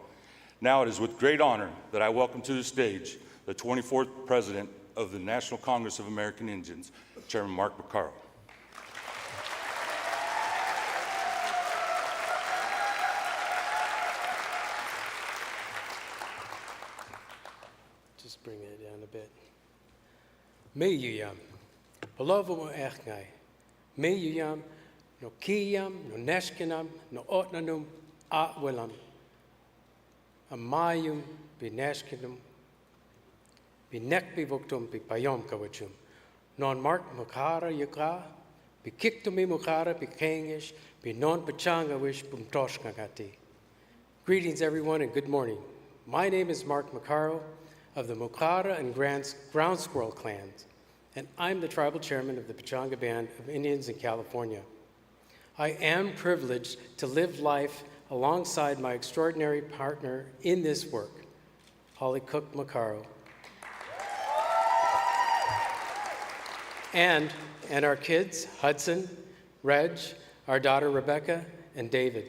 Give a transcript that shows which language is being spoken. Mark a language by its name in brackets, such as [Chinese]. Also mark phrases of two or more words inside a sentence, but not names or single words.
[English] Now it is with great honor that I welcome to the stage the 24th President of the National Congress of American Indians, Chairman Mark Macarro. Just bring it down a bit. [Luiseno] Meyuyam, Palovo Echnai, Meyuyam, no Kiyam, no Neshkinam, no Otnanum, Atwilam, Amayum, Bineshkinum, pi nek pi voktum pi payom kawachum. Non Mark Macarro yaka, pi kiktumi Macarro pi kengish, pi non pachanga wish pum toshka gati. [English] Greetings everyone and good morning. My name is Mark Macarro of the Macarro and Ground Squirrel clans, and I'm the tribal chairman of the Pechanga Band of Indians in California. I am privileged to live life alongside my extraordinary partner in this work, Holly Cook Macarro, and our kids, Hudson, Reg, our daughter Rebecca, and David.